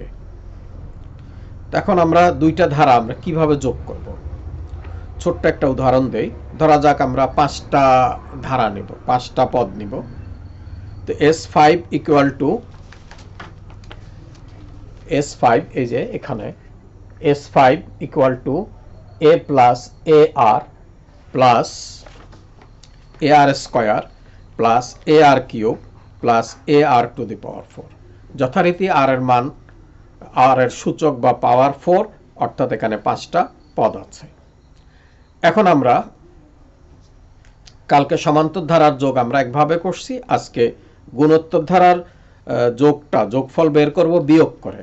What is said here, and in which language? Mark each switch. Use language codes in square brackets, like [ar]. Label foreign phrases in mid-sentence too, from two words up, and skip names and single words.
[bn] এখন আমরা দুইটা ধারা আমরা কিভাবে যোগ করব? ছোট্ট একটা উদাহরণ দেই। ধরা যাক আমরা 5টা ধারা নিব, 5টা পদ নিব। তো S5 = S5, এই যে এখানে S5 = [en] a plus ar plus ar² plus ar³ plus ar⁴। [bn] যথারীতি আর এর মান, আর এর সূচক বা পাওয়ার 4, অর্থাৎ এখানে 5টা পদ আছে। এখন আমরা কালকে সমান্তর ধারার যোগ আমরা একভাবে করছি, আজকে গুণোত্তর ধারার যোগফল বের করব বিয়োগ করে।